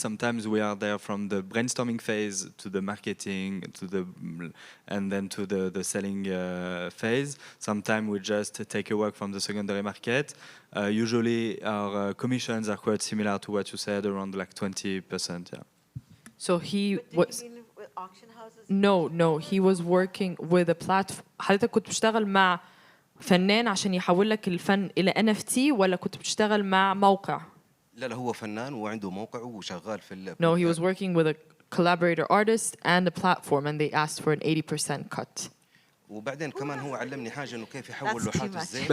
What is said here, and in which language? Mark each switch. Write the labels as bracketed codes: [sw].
[en] Sometimes we are there from the brainstorming phase to the marketing and then to the selling phase. Sometimes we just take a work from the secondary market. Usually our commissions are quite similar to what you said, around 20%. Yeah. So he was. You mean with auction houses? No, he was working with a platform. [ar] حضرتك كنت بتشتغل مع فنان عشان يحول لك الفن إلى NFT ولا كنت بتشتغل مع موقع؟ لا هو فنان وعنده موقع وشغال في [en] No, he was working with a collaborator artist and a platform, and they asked for an 80% cut. [ar] وبعدين كمان هو علمني حاجة إنه كيف يحول لوحات الزيت.